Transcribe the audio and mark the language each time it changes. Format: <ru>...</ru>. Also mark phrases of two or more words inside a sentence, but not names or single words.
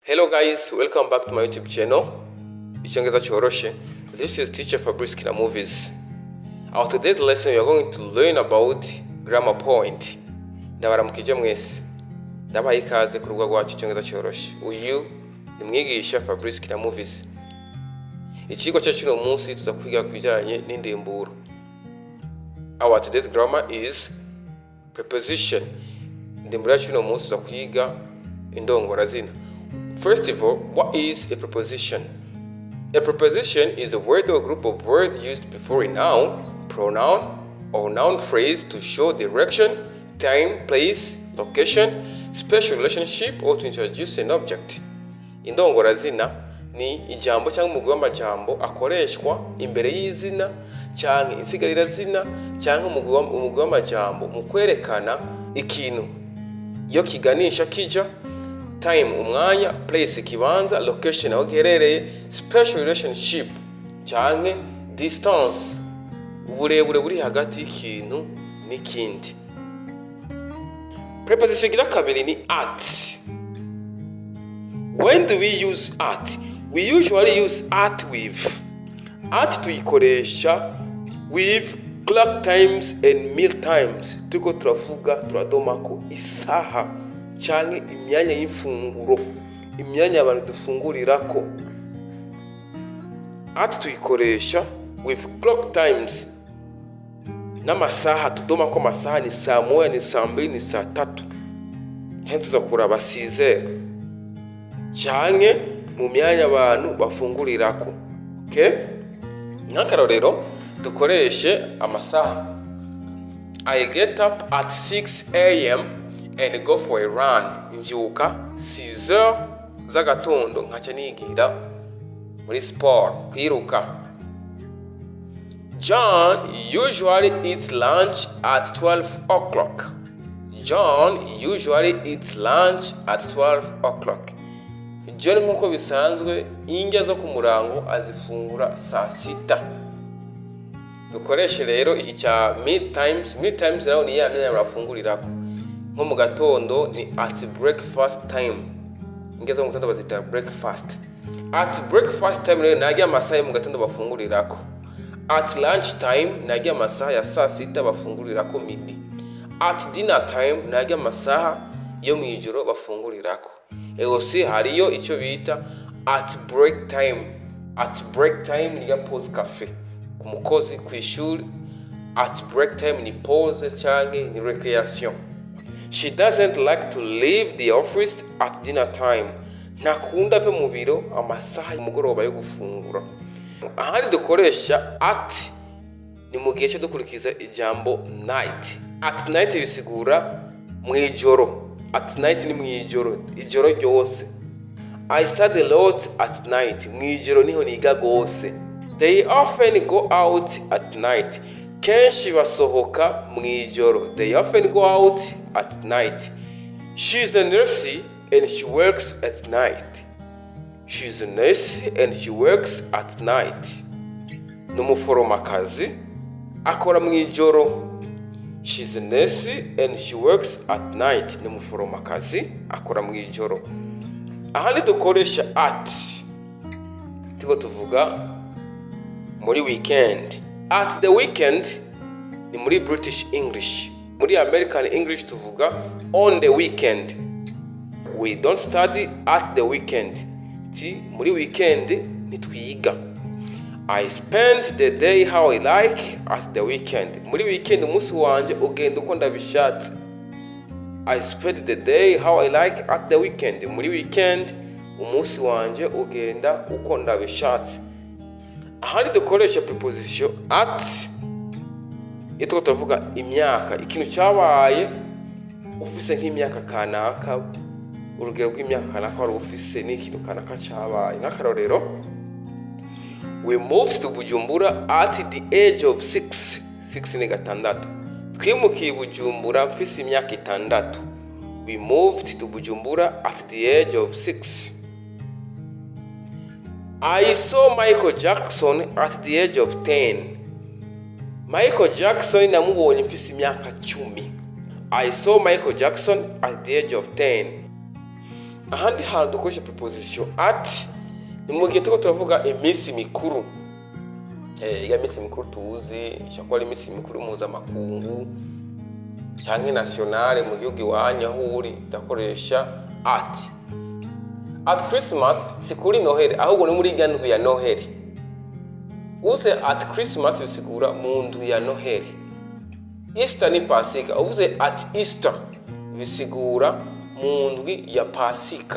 <en>Hello guys, welcome back to my YouTube channel. Icyongereza cyoroshe. This is teacher Fabrice Kina Movies. Our today's lesson we are going to learn about grammar point.</en> <rn>Ndabaramukije mwese. Ndabaha ikaze ku rubuga rwacu icyongereza cyoroshe. Uyu ni mwigisha Fabrice Kina Movies. Icigwa cyacu no munsi tuza kwiga kubijyanye n'indimburo.</rn> <en>Our today's grammar is preposition.</en> <rn>Indimburo yacu no munsi tuza kwiga indongorazina.</rn> <en>First of all, what is a preposition? A preposition is a word or group of words used before a noun, pronoun, or noun phrase to show direction, time, place, location, special relationship, or to introduce an object.</en> <rn>Indongorazina ni ijambo cyangwa umugwi w'amajambo akoreshwa imbere y'izina cyangwa insigarirazina cyangwa umugwi w'amajambo mu kwerekana ikintu iyo kiganisha kija, time umwanya, place ikibanza, location aho giherereye,</rn> <en>special relationship</en> <rn>cyangwa distance uburebure buri hagati y'ikintu n'ikindi. Preposition gira kabiri ni at.</rn> <en>When do we use at? We usually use at with. At tuyikoresha with clock times and meal times.</en> <rn>Tuko turavuga turadomako isaha cyangwa imyanya y'imfunguro, imyanya abantu dufungurirako. At tuyikoresha</rn> <en>with clock times</en> <rn>n'amasaha tudomako amasaha ni saa moya, ni saa mbili, ni saa tatu. Kandi tuza kuraba 6h. Cyangwa mu myanya abantu bafungurirako. Okay? Nk'akarorero dukoreshe amasaha.</rn> <en>I get up at 6 a.m. and go for a run.</en> <rn>Mbyuka 6h z'agatondo nkaca nigira muri sport kwiruka.</rn> <en>John usually eats lunch at 12 o'clock. John usually eats lunch at 12 o'clock.</en> <rn>John nkuko bisanzwe indya zo ku murango azifungura saa 6. Dukoreshe rero icya</rn> <en>meal times. Meal times</en> <rn>naho ni ya myanya bafungurirako. Nko mu gatondo ni</rn> <en>at breakfast time.</en> <rn>Ingeze mu gatondo bazita breakfast.</rn> <en>At breakfast time</en> <rn>rero najya amasaha mu gatondo bafungurirako.</rn> <en>At lunch time</en> <rn>najya amasaha ya saa 6 bafungurirako midi.</rn> <en>At dinner time</en> <rn>najya amasaha yo mu ijoro bafungurirako. Egose hariyo icyo bita</rn> <en>at break time. At break time</en> <rn>ni ya</rn> <fr>pause cafe.</fr> <rn>Ku mukozi ku ishuri</rn> <en>at break time</en> <rn>ni pause cyangwa ni recreation.</rn> <en>She doesn't like to leave the office at dinner time.</en> <rn>Ntakunda ave mu biro amasaha y'umugoroba yo gufungura. Ahandi dukoresha at ni mu gihe cyo dukurikiza ijambo night.</rn> <en>At night</en> <rn>bisigura mu ijoro.</rn> <en>At night</en> <rn>ni mu ijoro, ijoro ryose.</rn> <en>I study a lot at night.</en> <rn>Mu ijoro niho niga gose.</rn> <en>They often go out at night.</en> <rn>Kenshi basohoka mu ijoro.</rn> <en>They often go out at night. She's a nurse and she works at night. She's a nurse and she works at night.</en> <rn>N'umuforomakazi akora mu ijoro.</rn> <en>She's a nurse and she works at night.</en> <rn>N'umuforomakazi akora mu ijoro. Ahandi dukoresha at tiko tuvuga muri weekend.</rn> <en>At the weekend</en> <rn>ni muri</rn> <en>British English.</en> <rn>Muri</rn> <en>American English</en> <rn>tuvuga</rn> <en>on the weekend. We don't study at the weekend.</en> <rn>Ti muri weekend nitwiga.</rn> <en>I spend the day how I like at the weekend.</en> <rn>Muri weekend umunsi wanje ugenda uko ndabishatse.</rn> <en>I spend the day how I like at the weekend.</en> <rn>Muri weekend umunsi wanje ugenda uko ndabishatse. Ahandi dukoresha</rn> <en>preposition at</en> <rn>ito turavuga imyaka, ikintu cyabaye ufise nk'imyaka kanaka, urugero rw'imyaka kanaka wari ufise n'ikintu kanaka cyabaye. Nk'akarorero,</rn> <en>we moved to Bujumbura at the age of 6.</en> <rn>6 ni gatandatu. Twimukiye Bujumbura mfise imyaka 6.</rn> <en>We moved to Bujumbura at the age of 6. I saw Michael Jackson at the age of 10.</en> <rn>Michael Jackson namubonye mfise imyaka 10.</rn> <en>I saw Michael Jackson at the age of 10.</en> <rn>ahandi hantu dukoresha</rn> <en>preposition at</en> <rn>ni mu gihe tuko turavuga iminsi mikuru. Ya minsi mikuru tuzi ishakora iminsi mikuru mpuzamakungu canke nationale mu gihugu iwanyu aho uri dakoresha at.</rn> <en>At Christmas</en> <rn>si kuri Noheli ahubwo ni muri gandwi ya Noheli. Uze</rn> <en>at Christmas</en> <rn>bisigura mu ndwi ya Noheli. Easter ni Pasika. Uvuze</rn> <en>at Easter</en> <rn>bisigura mu ndwi ya Pasika.</rn>